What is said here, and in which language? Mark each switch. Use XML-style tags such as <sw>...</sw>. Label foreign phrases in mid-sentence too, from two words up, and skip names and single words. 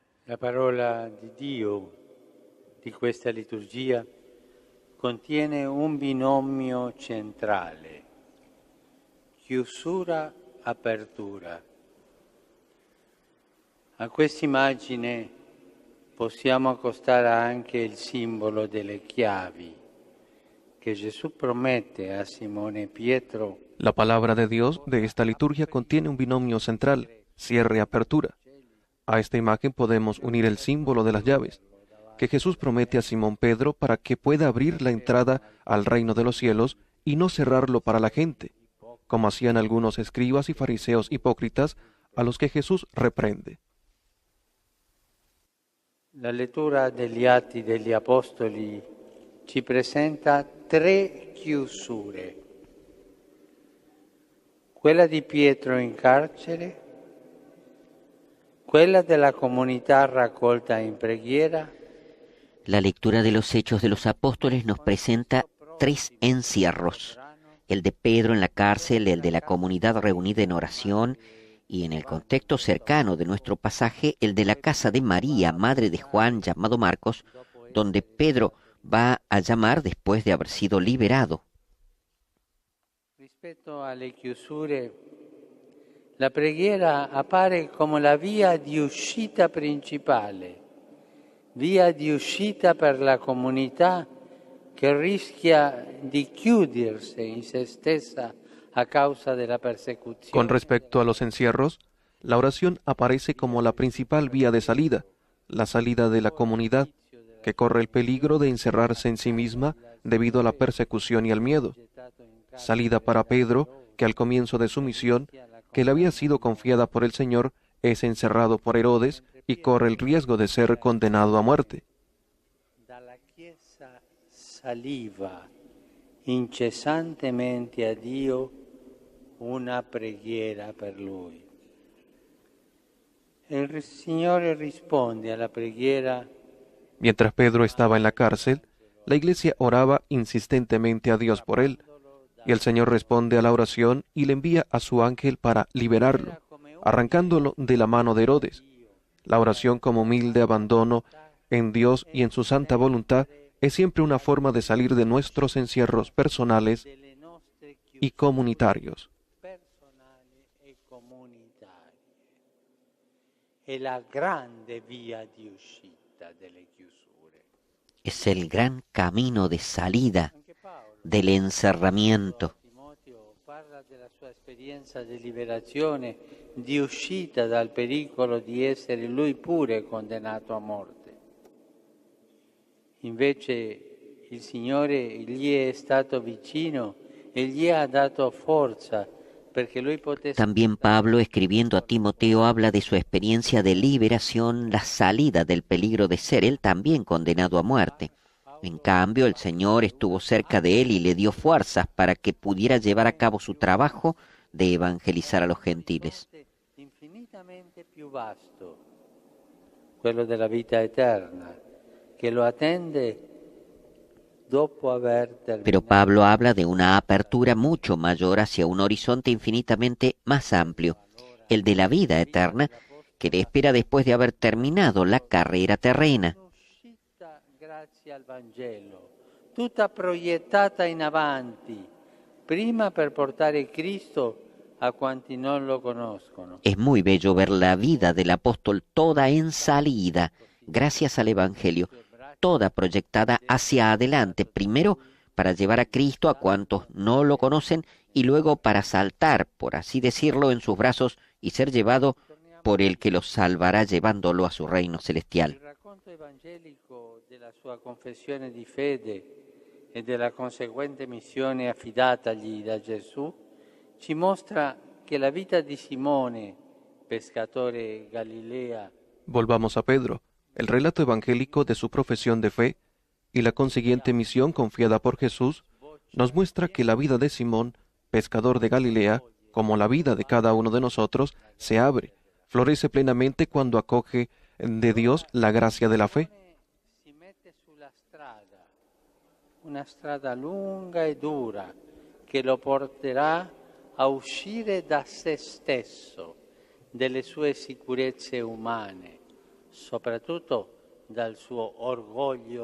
<it>La parola di Dio di questa liturgia contiene un binomio centrale: chiusura-apertura. A quest'immagine possiamo accostare anche il simbolo delle chiavi</it> <es>que Jesús promete a Simón y</es> <it>Pietro.</it> <es>La palabra de Dios de esta liturgia contiene un binomio central, cierre-apertura. A esta imagen podemos unir el símbolo de las llaves, que Jesús promete a Simón Pedro para que pueda abrir la entrada al reino de los cielos y no cerrarlo para la gente, como hacían algunos escribas y fariseos hipócritas a los que Jesús reprende.</es> <it>La lettura degli Atti degli Apostoli ci presenta tre chiusure: quella di Pietro in carcere, quella della comunità raccolta in preghiera.</it> <es>La lectura de los Hechos de los Apóstoles nos presenta tres encierros: el de Pedro en la cárcel, el de la comunidad reunida en oración y, en el contexto cercano de nuestro pasaje, el de la casa de María, madre de Juan, llamado Marcos, donde Pedro va a llamar después de haber sido liberado.</es> <it>Rispetto alle chiusure, la preghiera appare come la via di uscita principale, via di uscita per la comunità che rischia di chiudersi in se stessa a causa della persecuzione.</it> <es>Con respecto a los encierros, la oración aparece como la principal vía de salida, la salida de la comunidad, que corre el peligro de encerrarse en sí misma debido a la persecución y al miedo. Salida para Pedro, que al comienzo de su misión, que le había sido confiada por el Señor, es encerrado por Herodes y corre el riesgo de ser condenado a muerte.</es> <it>Dalla Chiesa saliva incessantemente a Dio una preghiera per Lui. Il Signore risponde alla preghiera.</it> <es>Mientras Pedro estaba en la cárcel, la iglesia oraba insistentemente a Dios por él, y el Señor responde a la oración y le envía a su ángel para liberarlo, arrancándolo de la mano de Herodes. La oración como humilde abandono en Dios y en su santa voluntad es siempre una forma de salir de nuestros encierros personales y comunitarios.</es> <it>È la grande via di uscita delle chiusure.</it> <es>Es el gran camino de salida del encerramiento.</es> <it>Timoteo parla della sua esperienza di liberazione, di uscita dal pericolo di essere lui pure condannato a morte. Invece il Signore gli è stato vicino e gli ha dato forza perché lui potesse.</it> <es>También Pablo, escribiendo a Timoteo, habla de su experiencia de liberación, la salida del peligro de ser él también condenado a muerte. En cambio, el Señor estuvo cerca de él y le dio fuerzas para que pudiera llevar a cabo su trabajo de evangelizar a los gentiles.</es> <it>Infinitamente più vasto, quello della vita eterna, che lo attende dopo aver terminato.</it> <es>Pero Pablo habla de una apertura mucho mayor hacia un horizonte infinitamente más amplio, el de la vida eterna, que le espera después de haber terminado la carrera terrena.</es> <it>Un'uscita grazie al Vangelo, tutta proiettata in avanti, prima per portare Cristo a quanti non lo conoscono.</it> <es>Es muy bello ver la vida del apóstol toda en salida, gracias al Evangelio, toda proyectada hacia adelante, primero para llevar a Cristo a cuantos no lo conocen y luego para saltar, por así decirlo, en sus brazos y ser llevado por el que los salvará llevándolo a su reino celestial.</es> <it>Il racconto evangelico della sua confessione di fede e della conseguente missione affidatagli da Gesù ci mostra che la vita di Simone, pescatore Galilea,</it> <es>Volvamos a Pedro, el relato evangélico de su profesión de fe y la consiguiente misión confiada por Jesús, nos muestra que la vida de Simón, pescador de Galilea, como la vida de cada uno de nosotros, se abre, florece plenamente cuando acoge de Dios la gracia de la fe.</es> <it>si mette sulla strada, una strada lunga e dura che lo porterà a uscire da se stesso, delle sue sicurezze umane, soprattutto dal suo orgoglio.</it>